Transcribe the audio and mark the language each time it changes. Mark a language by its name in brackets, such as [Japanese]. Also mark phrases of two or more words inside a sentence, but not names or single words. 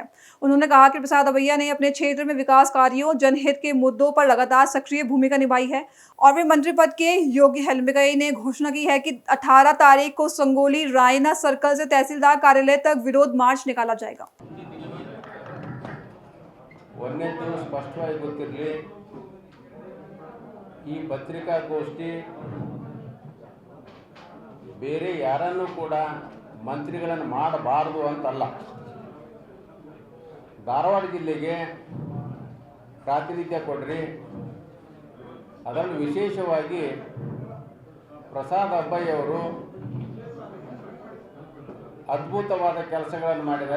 [Hindi] उन्होंने कहा कि प्रसाद अबैया ने अपने क्षेत्र में विकास कार्यों, जनहित के मुद्दों पर लगातार सक्रिय भूमिका निभाई है और वे मंत्री पद के योग्य हैं। लिम्बकई ने घोषणा की है कि 18 तारीख को संगोली रायना सर्कल से तहसीलदार कार्यालय तक विरोध मार्च निकाला जाएगा। [Kannada] स्पष्टವಾಗಿ ಗೊತ್ತಿರಲಿ, ಈ ಪತ್ರಿಕಾಗೋಷ್ಠಿ ಬೇರೆ ಯಾರನ್ನು ಕೂಡ ಮಂತ್ರಿಗಳನ್ನು ಮಾಡಬಾರದು ಅಂತಲ್ಲ. ಧಾರವಾಡ ಜಿಲ್ಲೆಗೆ ಪ್ರಾತಿನಿಧ್ಯ ಕೊಡ್ರಿ, ಅದನ್ನು ವಿಶೇಷವಾಗಿ ಪ್ರಸಾದ್ ಅಬ್ಬಯ್ಯವರು ಅದ್ಭುತವಾದ ಕೆಲಸಗಳನ್ನು ಮಾಡಿದ್ದಾರೆ.